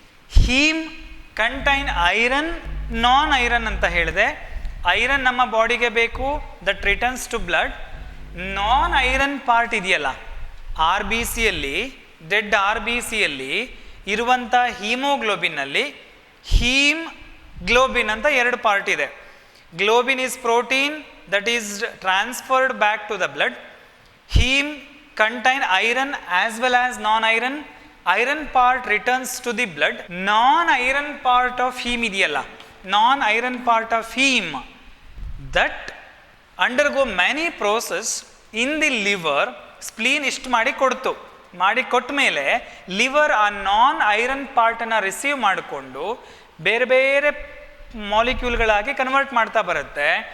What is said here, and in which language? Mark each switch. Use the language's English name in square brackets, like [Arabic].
[Kannada] Him contain iron, ನಾನ್ iron ಅಂತ ಹೇಳಿದೆ. Iron ನಮ್ಮ ಬಾಡಿಗೆ ಬೇಕು, [English] That returns to blood. [Kannada] Non iron part ಇದೆಯಲ್ಲ RBCಯಲ್ಲಿ, ಡೆಡ್ RBCಯಲ್ಲಿ ಇರುವಂಥ ಹೀಮೋಗ್ಲೋಬಿನ್ನಲ್ಲಿ ಹೀಮ್ ಗ್ಲೋಬಿನ್ ಅಂತ 2 ಪಾರ್ಟ್ ಇದೆ. [English] Globin is protein that is transferred back to the blood. Heme contain iron as well as non-iron. Iron part returns to the blood, non iron part of heme ಇದೆಯಲ್ಲ, non iron part of heme that undergo many process in the liver, [Kannada] spleen ಇಷ್ಟು ಮಾಡಿ ಕೊಡ್ತು, ಮಾಡಿ ಕೊಟ್ಟ ಮೇಲೆ liver ಆ ನಾನ್ iron ಪಾರ್ಟನ್ನು receive ಮಾಡಿಕೊಂಡು ಬೇರೆ ಬೇರೆ ಮಾಲಿಕ್ಯೂಲ್ಗಳಾಗಿ ಕನ್ವರ್ಟ್ ಮಾಡ್ತಾ ಬರುತ್ತೆ.